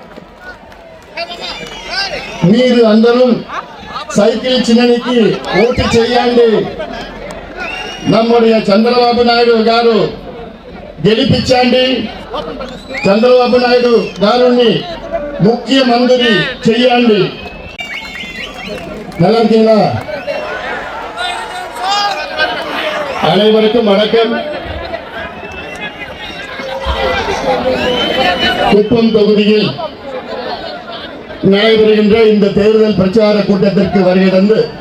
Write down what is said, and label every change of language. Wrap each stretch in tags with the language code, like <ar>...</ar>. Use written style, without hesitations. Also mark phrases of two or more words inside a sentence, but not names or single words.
<te>మీరు అందరూ సైకిల్ చిన్ననికి ఓటు చేయండి. நம்முடைய చంద్రబాబు నాయుడు గారు గెలిపించండి. చంద్రబాబు నాయుడు గారిని ముఖ్యమంత్రి చేయండి.</te> <ta>நல்லா இருக்கீங்களா? அனைவருக்கும் வணக்கம். குப்பம் தொகுதியில் நடைபெறுகின்ற இந்த தேர்தல் பிரச்சார கூட்டத்திற்கு வருகை தந்து</ta>